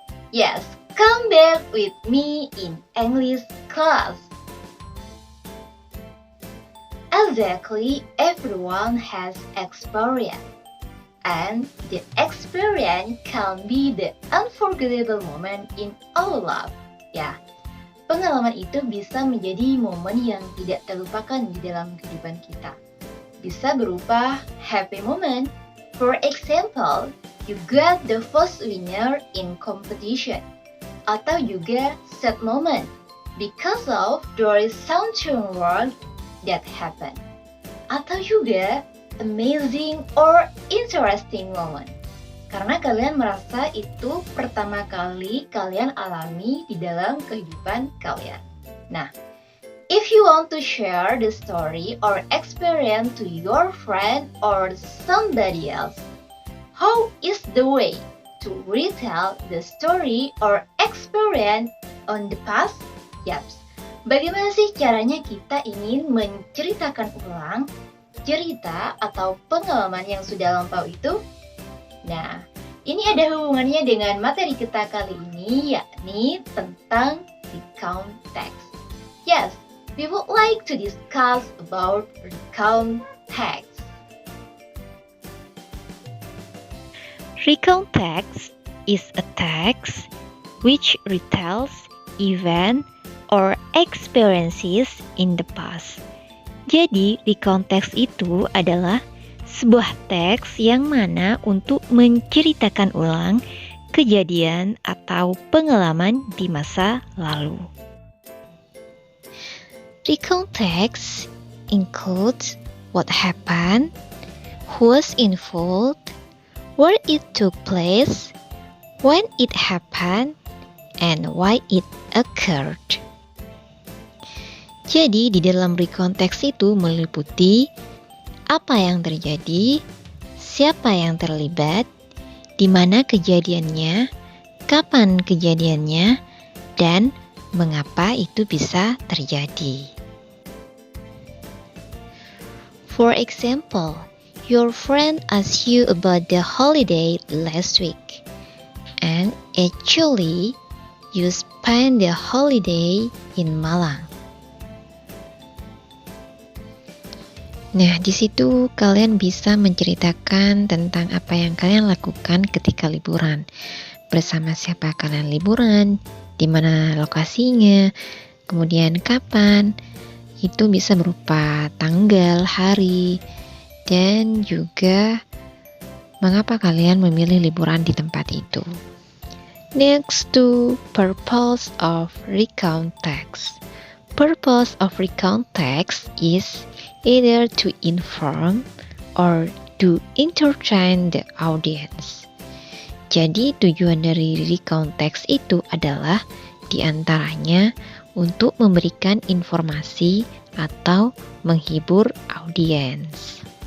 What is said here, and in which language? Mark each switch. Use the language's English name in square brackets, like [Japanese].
[English] Yes, come back with me in English class. Exactly, everyone has experience. And the experience can be the unforgettable moment in our life. [Indonesian] Ya, pengalaman itu bisa menjadi momen yang tidak terlupakan di dalam kehidupan kita. Bisa berupa [English] happy moment. For example, you got the first winner in competition. [Indonesian] Atau juga [English] sad moment because of there is something wrong that happened. [Indonesian] Atau juga [English] amazing or interesting moment. [Indonesian] Karena kalian merasa itu pertama kali kalian alami di dalam kehidupan kalian. [English] Nah, if you want to share the story or experience to your friend or somebody else, how is the way to retell the story or experience on the past? [Indonesian] Yaps, bagaimana sih caranya kita ingin menceritakan ulang cerita atau pengalaman yang sudah lampau itu? Nah, ini ada hubungannya dengan materi kita kali ini, yakni tentang recount text. [English] Yes, we would like to discuss about recount text. Recount text is a text which retells event or experiences in the past. [Indonesian] Jadi, recount text itu adalah sebuah teks yang mana untuk menceritakan ulang kejadian atau pengalaman di masa lalu. [English] Recount text includes what happened, who was involved, where it took place, when it happened, and why it occurred. [Indonesian] Jadi di dalam recount text itu meliputi apa yang terjadi, siapa yang terlibat, di mana kejadiannya, kapan kejadiannya, dan mengapa itu bisa terjadi. [English] For example, your friend asks you about the holiday last week, and actually, you spent the holiday in Malang. [Indonesian] Nah, di situ kalian bisa menceritakan tentang apa yang kalian lakukan ketika liburan. Bersama siapa kalian liburan, di mana lokasinya, kemudian kapan. Itu bisa berupa tanggal, hari, dan juga mengapa kalian memilih liburan di tempat itu. [English] Next to purpose of recount text. Purpose of recount text is either to inform or to entertain the audience. [Indonesian] Jadi tujuan dari recount text itu adalah diantaranya untuk memberikan informasi atau menghibur audiens.